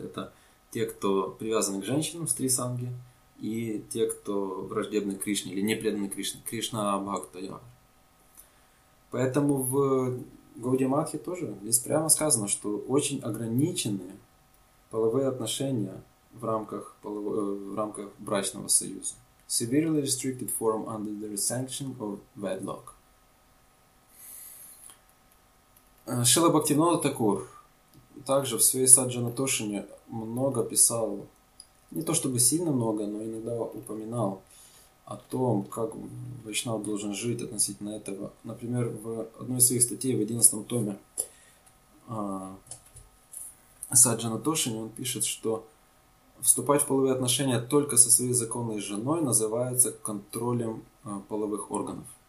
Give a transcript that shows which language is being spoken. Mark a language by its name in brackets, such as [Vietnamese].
[Russian] Это те, кто привязаны к женщинам в стрисанге, и те, кто враждебны Кришне или не преданы Кришне. Кришна абхактояр. Поэтому в Гаудия Матхе тоже здесь прямо сказано, что очень ограничены половые отношения в рамках брачного союза. [English] Severely restricted form under the sanction of wedlock. [Russian] Шрила Бхактивинода Такур также в своей саджана тошине много писал, не то чтобы сильно много, но иногда упоминал о том, как вайшнав должен жить относительно этого. Например, в одной из своих статей в 11 томе саджана тошине он пишет, что вступать в половые отношения только со своей законной женой называется контролем половых органов.